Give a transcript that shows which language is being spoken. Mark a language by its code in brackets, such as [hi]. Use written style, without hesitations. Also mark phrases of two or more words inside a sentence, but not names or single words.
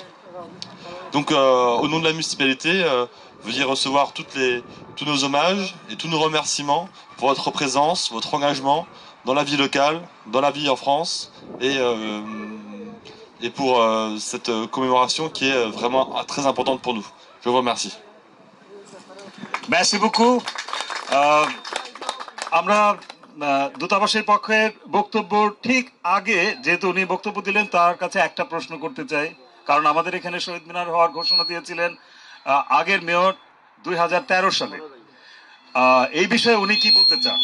[fr] Donc au nom de la municipalité, veuillez recevoir tous nos hommages et tous nos remerciements pour votre présence, votre engagement dans la vie locale, dans la vie en France et pour cette commémoration qui est vraiment très importante pour nous. Je vous remercie. Merci beaucoup. [bn] আমরা দূতাবাসের পক্ষে বক্তব্য ঠিক আগে যেহেতু উনি বক্তব্য দিলেন তার কাছে একটা প্রশ্ন করতে চাই, কারণ আমাদের এখানে শহীদ মিনার হওয়ার ঘোষণা দিয়েছিলেন আগের মেয়র 2013 সালে। এই বিষয়ে উনি কি বলতে চান?